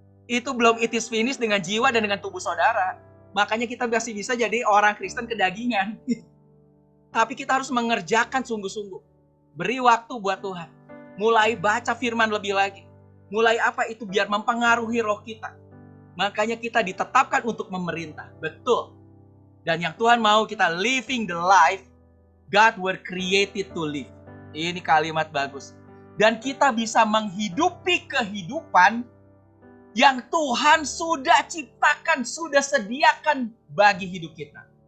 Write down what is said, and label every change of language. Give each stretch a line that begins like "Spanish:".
Indonesian: Itu belum
English: it is finished
Indonesian: dengan jiwa dan dengan tubuh saudara. Makanya kita masih bisa jadi orang Kristen kedagingan. Tapi kita harus mengerjakan sungguh-sungguh. Beri waktu buat Tuhan. Mulai baca firman lebih lagi. Mulai apa itu biar mempengaruhi roh kita. Makanya kita ditetapkan untuk memerintah. Betul. Dan yang Tuhan mau kita
English: living the life God were created to live.
Indonesian: Ini kalimat bagus. Dan kita bisa menghidupi kehidupan yang Tuhan sudah ciptakan, sudah sediakan bagi hidup kita.